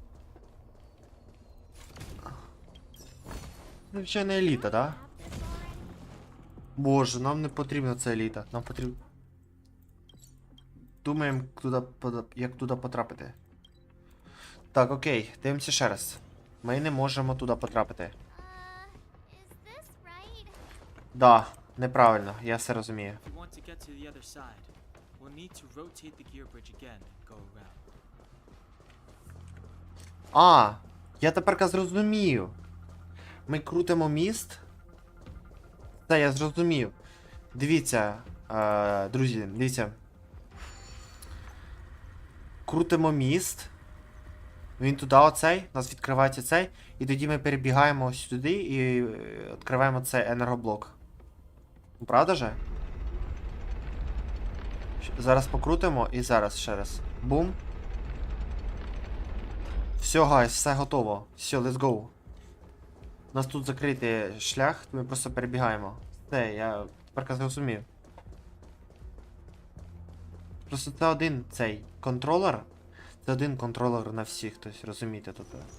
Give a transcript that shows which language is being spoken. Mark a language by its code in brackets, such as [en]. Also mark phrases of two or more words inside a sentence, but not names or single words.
[uk] Це не еліта, да? Боже, нам не потрібна ця еліта. Нам потрібно... Думаємо, як туди потрапити. Так, окей, дивимося ще раз. Ми не можемо туди потрапити. [en] Is this right? [uk] Да, неправильно, я все розумію. [en] If you want to get to the other side, we'll need to rotate the gear bridge again and go around. [uk] Я тепер зрозумів. Ми крутимо міст. Це я зрозумів. Дивіться, друзі, дивіться. Крутимо міст. Він туди оцей, у нас відкривається цей. І тоді ми перебігаємо ось сюди і відкриваємо цей енергоблок. Правда же? Зараз покрутимо і зараз ще раз. Бум. Все, гайс, все готово. Все, [en] let's go. [uk] У нас тут закритий шлях, ми просто перебігаємо. Все, я тепер зрозумів. Просто це один цей контролер. Це один контролер на всіх, тобто розумієте тут.